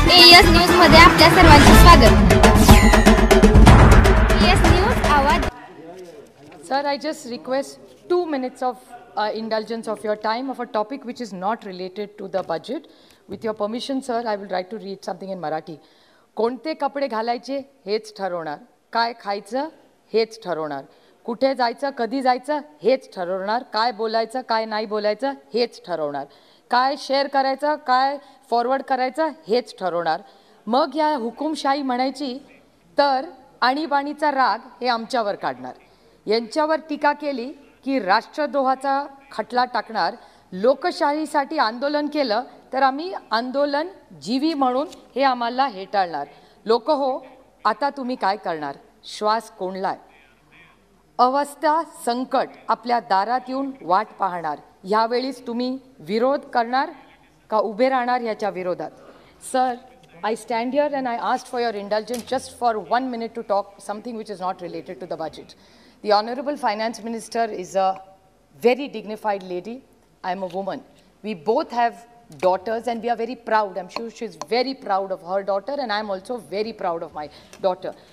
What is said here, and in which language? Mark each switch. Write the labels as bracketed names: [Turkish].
[Marathi] Yes news मध्ये आपल्या सर्वांचे स्वागत. यस न्यूज आवाज. [English] Sir, I just request 2 minutes of indulgence of your time of a topic which is not related to the budget. With your permission, sir, I will try to read something in Marathi. [Marathi] कोणते कपडे घालायचे हेच ठरवणार, काय खायचं हेच ठरवणार, कुठे जायचं कधी जायचं हेच ठरवणार, काय बोलायचं काय नाही बोलायचं हेच ठरवणार, काय शेअर करायचं काय फॉरवर्ड करायचं हेच ठरवणार. मग या हुकुमशाही म्हणायची तर आणीबाणीचा राग हे आमच्यावर काढणार, यांच्यावर टीका केली की राष्ट्रद्रोहाचा खटला टाकणार, लोकशाहीसाठी आंदोलन केलं तर आम्ही आंदोलन जीवी म्हणून हे आम्हाला हेटाळणार. लोक हो, आता तुम्ही काय करणार, श्वास कोंडलाय, अवस्था संकट आपल्या दारात येऊन वाट पाहणार, यावेळीच तुम्ही विरोध करणार का उभे राहणार याच्या विरोधात. [English] Sir, I stand here and I asked for your indulgence just for 1 minute to talk something which is not related to the budget. The Honorable Finance Minister is a very dignified lady. I am a woman. We both have daughters and we are very proud. I'm sure she's very proud of her daughter and I'm also very proud of my daughter.